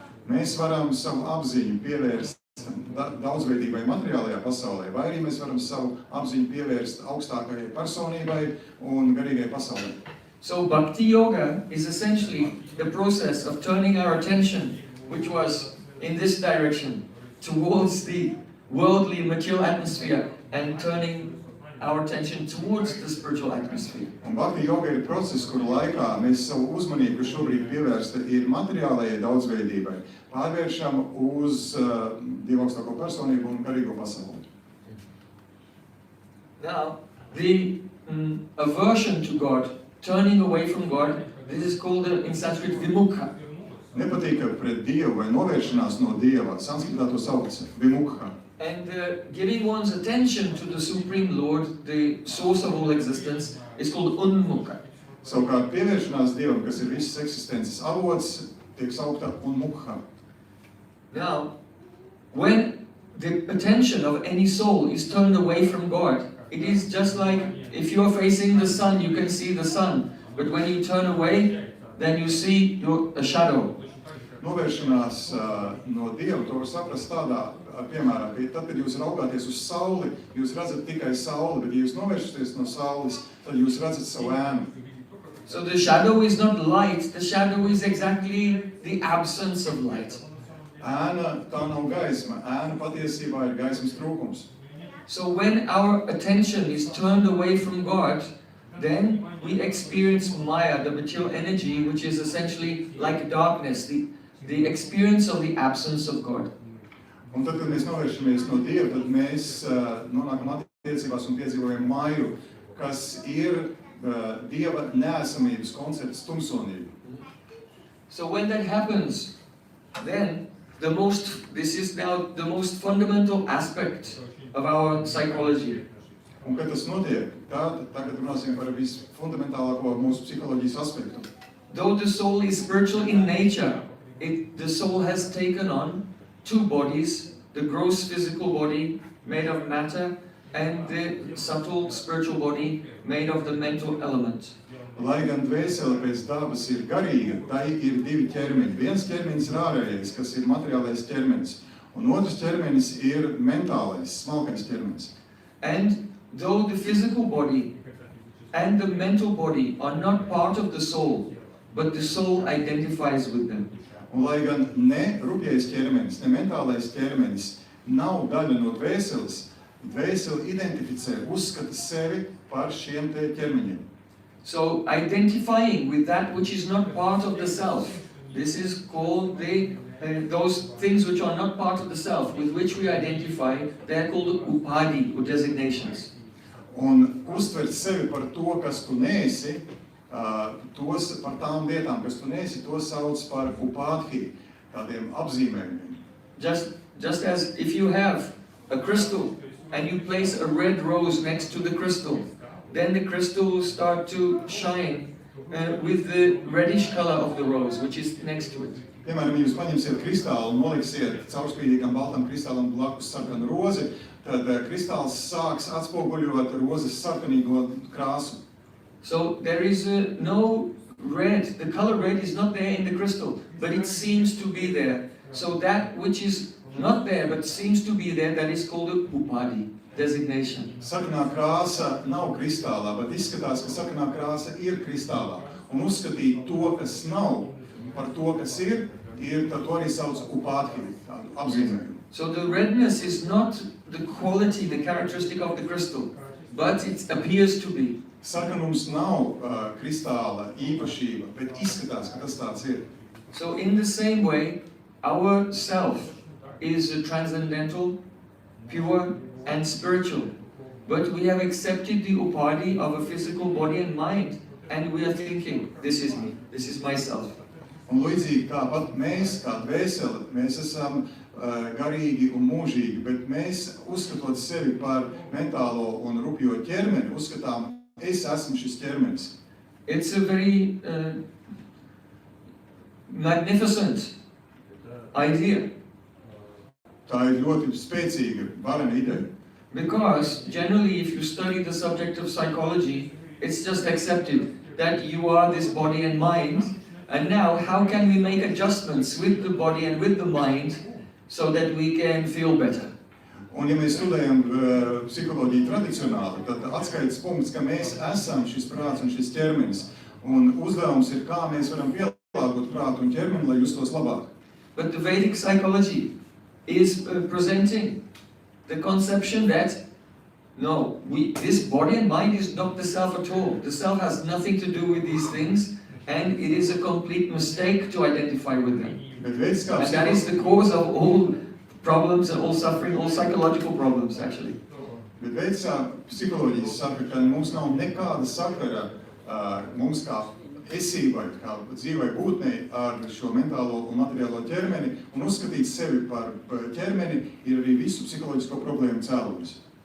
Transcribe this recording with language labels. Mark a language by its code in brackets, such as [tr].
[lv] Mēs varam savu apziņu pievērst daudzveidībai materiālajā pasaulē, vai arī mēs varam savu apziņu pievērst augstākajai personībai un garīgai pasaulē. [en] So Bhakti Yoga is essentially the process of turning our attention, which was in this direction, towards the worldly material atmosphere and turning our attention towards the spiritual atmosphere. [lv] Un Bhakti Yoga ir process, kuru laikā mēs savu uzmanību šobrīd pievērsta ir materiālajai daudzveidībai, pārvēršam uz Dieva augstāko personību un garīgo pasauli. [en] Now, the aversion to God, turning away from God, this is called in Sanskrit vimukha. [lv] Nepatīka pret Dievu vai novēršanās no Dieva, sanskritā to sauc vimukha. [en] And giving one's attention to the Supreme Lord, the source of all existence, is called unmukha. [lv] Savukārt pievēršanās Dievam, kas ir visas eksistences avots, tiek saukta unmukha. [en] Now, when the attention of any soul is turned away from God, it is just like if you're facing the sun, you can see the sun. But when you turn away, then you see a shadow. [lv] Novēršanās no Dieva, to var saprast tādā, piemēram, ka tad, kad jūs raugāties uz sauli, jūs redzat tikai sauli, bet ja jūs novēršaties no saules, tad jūs redzat savu ēnu. [en] So the shadow is not light, the shadow is exactly the absence of light. [lv] Ēna tā nav gaisma, ēna patiesībā ir gaismas trūkums. [en] So when our attention is turned away from God, then we experience Maya, the material energy, which is essentially like darkness, the experience of the absence of God. [lv] Un tad, kad mēs novēršamies no Dieva, tad mēs nonākam attiecībās un piedzīvojam maju, kas ir Dieva neesamības koncepts tumsonība. [en] So when that happens, then this is now the most fundamental aspect of our psychology. [lv] Un kad tas notiek, tagad runāsim par visfundamentālāko mūsu psiholoģijas aspektu. [en] Though the soul is spiritual in nature, the soul has taken on two bodies, the gross physical body made of matter and the subtle spiritual body made of the mental element. [lv] Lai gan dvēsele pēc dabas ir garīga, tai ir divi ķermeņi. Viens ķermenis ir ārējais, kas ir materiālais ķermenis, un otrs ķermenis ir mentālais, smalkais ķermenis. [en] And though the physical body and the mental body are not part of the soul, but the soul identifies with them. [lv] Un lai gan ne rupjais ķermenis, ne mentālais ķermenis nav daļa no dvēseles, dvēsele identificē, uzskata sevi par šiem te ķermeņiem. [en] So identifying with that which is not part of the self, this is called those things which are not part of the self, with which we identify, they are called upadhi, or designations. [lv] Un uztvert sevi par to, kas tu neesi, par tām lietām, kas tu neesi, to sauc par upadhi, tādiem apzīmējumiem. [en] Just as if you have a crystal and you place a red rose next to the crystal, then the crystal will start to shine with the reddish color of the rose, which is next to it. [lv] Piemēram, ja jūs paņemsiet kristālu un noliksiet caurspīdīgam baltam kristālam blakus sarkanu rozi, tad kristāls sāks atspoguļot rozes sarkanīgo krāsu. [en] So there is no red, the color red is not there in the crystal, but it seems to be there. So that which is not there but seems to be there, that is called a upadhi, designation. [lv] Sarkanā krāsa nav kristālā, bet izskatās, ka sarkanā krāsa ir kristālā. Un uzskatīt to, kas nav, par to, kas ir, tad to arī sauc upadhi, apzīmējumu. [en] So the redness is not the quality, the characteristic of the crystal, but it appears to be. [lv] Sarkanums nav kristāla īpašība, bet izskatās, ka tas tāds ir. [en] So in the same way, our self is transcendental, pure and spiritual. But we have accepted the upadhi of a physical body and mind, and we are thinking, this is me, this is myself. [lv] Un līdzīgi tāpat mēs, kā dvēsele, mēs esam garīgi un mūžīgi, bet mēs, uzskatot sevi par mentālo un rupjo ķermeni, uzskatām, es esmu šis ķermenis. [en] It's a very magnificent idea. [lv] Tā ir ļoti spēcīga, varena ideja. [en] Because generally, if you study the subject of psychology, it's just accepted that you are this body and mind, and now how can we make adjustments with the body and with the mind so that we can feel better? [lv] Un ja mēs studējam psiholoģiju tradicionāli, tad atskaites punkts, ka mēs esam šis prāts un šis ķermenis, un uzdevums ir, kā mēs varam pielāgot prātu un ķermeni, lai justos labāk. [en] But the Vedic psychology is presenting the conception that no, this body and mind is not the self at all. The self has nothing to do with these things, and it is a complete mistake to identify with them. And that is the cause of all problems and all suffering, all psychological problems actually. [lv] Bet veidsā psiholoģijas saka, ka mums nav nekāda sakara mums kā esībai, kā dzīvai būtnei ar šo mentālo un materiālo ķermeni, un uzskatīt sevi par ķermeni ir arī visu psiholoģisko problēmu cēlonis.